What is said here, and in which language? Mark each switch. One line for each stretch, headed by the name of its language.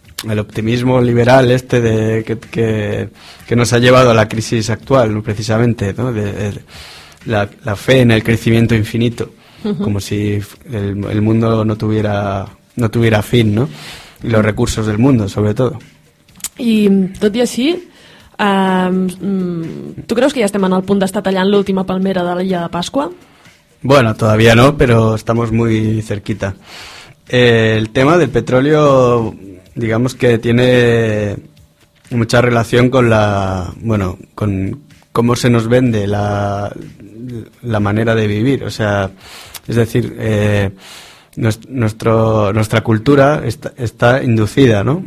Spanish: El optimismo liberal este de que nos ha llevado a la crisis actual, ¿no? Precisamente, ¿no? La fe en el crecimiento infinito, como si el mundo no tuviera fin, ¿no? Y los recursos del mundo, sobre todo.
Catalan: I tot i així, ¿tú creus que ja estem en el punt d'estar tallant l'última palmera de l'illa de Pasqua?
Spanish: Bueno, todavía no, pero estamos muy cerquita. El tema del petróleo, digamos que tiene mucha relación con con cómo se nos vende la manera de vivir, o sea, es decir, nuestra cultura está inducida, ¿no?